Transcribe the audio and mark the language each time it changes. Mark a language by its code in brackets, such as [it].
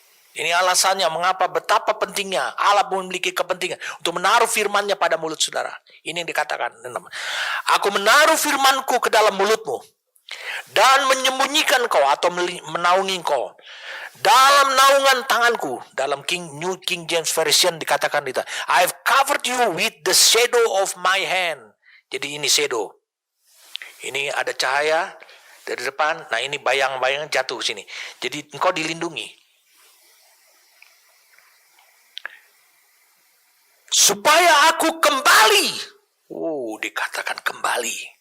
[id] Ini alasannya mengapa betapa pentingnya Allah memiliki kepentingan untuk menaruh firman-Nya pada mulut saudara. Ini yang dikatakan. Aku menaruh firman-Ku ke dalam mulutmu dan menyembunyikan kau atau menaungi kau dalam naungan tanganku. Dalam [en] New King James Version [id] dikatakan itu, [en] I have covered you with the shadow of my hand. [id] Jadi ini shadow. Ini ada cahaya dari depan. Nah ini bayang-bayang jatuh sini. Jadi engkau dilindungi. Supaya aku kembali. Dikatakan kembali.